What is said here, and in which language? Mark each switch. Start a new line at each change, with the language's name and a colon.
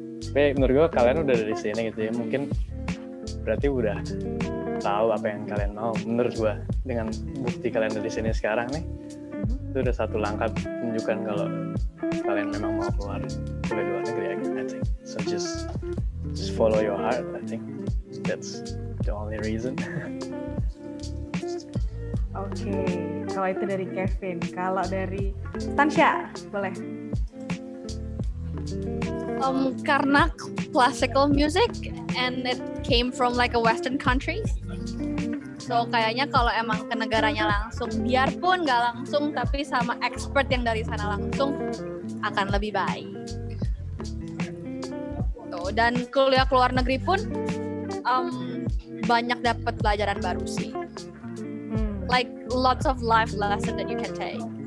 Indonesian: Kayak menurut gue kalian udah dari sini gitu ya. Mungkin berarti udah tahu apa yang kalian mau. Menurut gue dengan bukti kalian dari sini sekarang nih, itu udah satu langkah menunjukkan kalau kalian memang mau keluar kuliah di luar negeri.
English: I think so. Just follow your heart. I think that's the only reason.
Indonesian: Oke, kalau itu dari Kevin. Kalau dari Stansya, boleh? Karena
English: classical music and it came from like a Western country.
Indonesian: So kayaknya kalau emang ke negaranya langsung, biarpun nggak langsung, tapi sama expert yang dari sana langsung akan lebih baik. Tuh, dan kuliah ke luar negeri pun banyak dapat pelajaran baru sih.
English: Like lots of life lesson that you can take.